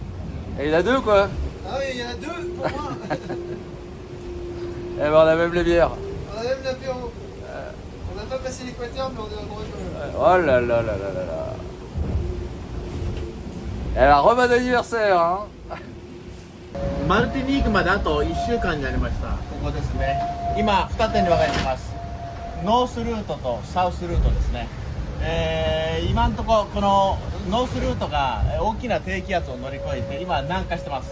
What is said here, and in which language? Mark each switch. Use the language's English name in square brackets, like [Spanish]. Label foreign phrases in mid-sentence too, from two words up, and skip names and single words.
[French] Et il y en a deux quoi? Ah oui, il y en a deux pour moi. Eh ben on a même les bières. On a même l'apéro. On n'a pas passé l'équateur, mais on est en droit quand même. Oh là là là là là là. Eh ben, bon anniversaire hein. [Japanese] マルティニークまであと1週間になりました。ここですね。今2点に分かれてます。ノースルートとサウスルートですね。今のところこのノースルートが大きな低気圧を乗り越えて今南下してます。